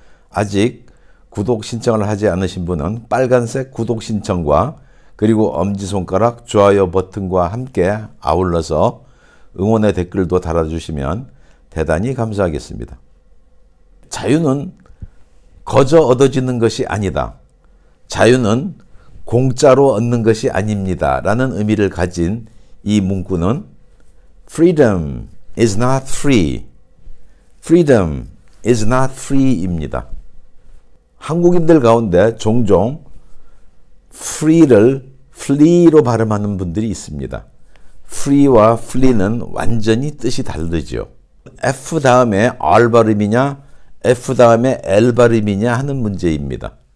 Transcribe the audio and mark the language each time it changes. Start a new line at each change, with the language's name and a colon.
Korean: 아직 구독 신청을 하지 않으신 분은 빨간색 구독 신청과 그리고 엄지손가락 좋아요 버튼과 함께 아울러서 응원의 댓글도 달아주시면 대단히 감사하겠습니다. 자유는 거저 얻어지는 것이 아니다. 자유는 공짜로 얻는 것이 아닙니다. 라는 의미를 가진 이 문구는
English: Freedom is not free. Freedom is not free입니다.
Korean: 한국인들 가운데 종종 free를 flee로 발음하는 분들이 있습니다. free와 flee는 완전히 뜻이 다르죠. F 다음에 R 발음이냐 F 다음에 L 발음이냐 하는 문제입니다.